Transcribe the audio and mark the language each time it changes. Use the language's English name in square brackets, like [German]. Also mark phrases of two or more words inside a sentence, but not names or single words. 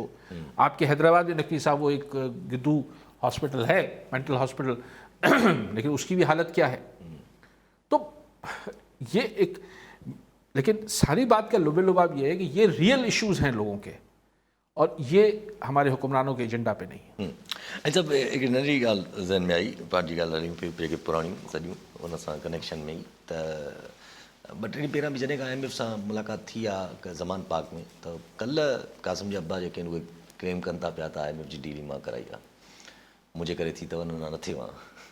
[Urdu] آپ کے حیدرآباد میں نقوی صاحب وہ ایک گدو ہاسپٹل ہے, مینٹل ہاسپٹل, لیکن اس کی بھی حالت کیا ہے. تو یہ ایک, لیکن ساری بات کا لب لباب یہ ہے کہ یہ ریئل ایشوز ہیں لوگوں کے, اور یہ ہمارے حکمرانوں کے ایجنڈا پہ نہیں. [Sindhi] اچھا, ایک ننढी ॻाल्हि ज़हन में आई, पाण जी ॻाल्हि हलियूं पियूं जेके पुराणियूं सॼियूं उन सां कनेक्शन में ई, त ॿ टे ॾींहं पहिरियां बि जॾहिं खां IMF सां मुलाक़ात थी आहे ज़मान पार्क में, त कल्ह कासिम जा अब्बा जेके आहिनि उहे क्लेम कनि था पिया त IMF जी डीलिंग मां कराई आहे, मुंहिंजे करे थी त वञनि न थियो आहे.